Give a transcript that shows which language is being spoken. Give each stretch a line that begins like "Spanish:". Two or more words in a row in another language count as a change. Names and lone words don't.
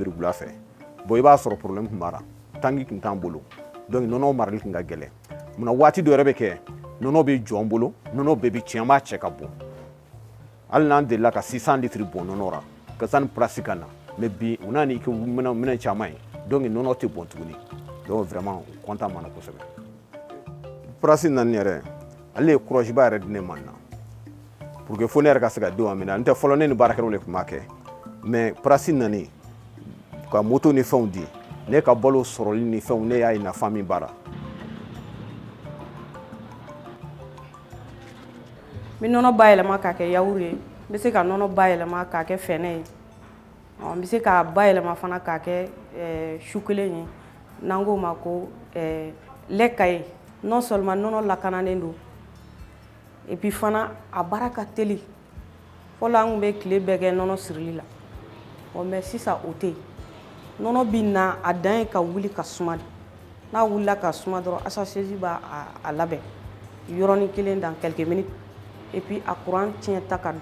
Bambara: biri wula fɛ bon i b'a sɔrɔ problème tun b'a la tanki tun t'an bolo donc nɔnɔ marali tun ka gɛlɛn munna waati dɔ yɛrɛ bɛ kɛ nɔnɔ bɛ jɔ an bolo nɔnɔ bɛɛ bɛ tiɲɛ an b'a cɛ ka bɔn hali n'an delila ka 600 litiri bɔn nɔnɔ la ka sanni prasi ka na mais bi u n'a ni kɛ minɛn caman ye donc nɔnɔ tɛ bɔn tuguni
French: donc vraiment content
Bambara: m'en a kosɛbɛ prasi nani yɛrɛ ale ye courage ba yɛrɛ di ne ma na
French: pour que
Bambara: fo ne yɛrɛ ka se ka denw minɛ n tɛ fɔlɔ ne ni baarakɛlaw de tun b'a kɛ mais prasi nani ka moto ni fɛnw di ne ka balo sɔrɔli ni fɛnw ne y'a ye nafa min b'a la. N bɛ nɔnɔ bayɛlɛma k'a kɛ yawuru ye n bɛ se ka nɔnɔ bayɛlɛma k'a kɛ fɛnɛ ye On bɛ se k'a bayɛlɛma fana k'a kɛ su kelen ye n'an k'o ma ko
French: lait caillé non seulement
Bambara: nɔnɔ lakananen don
French: et puis
Bambara: fana a baara ka teli fɔlɔ an tun bɛ tile bɛɛ kɛ nɔnɔ sirili la mais sisan o tɛ yen nɔnɔ bɛ na a dan ye ka wuli ka suma de n'a wulila ka suma dɔrɔn asasɛzi b'a labɛn yɔrɔnin kelen
French: dans quelques minutes et puis
Bambara: a courant tiɲɛta ka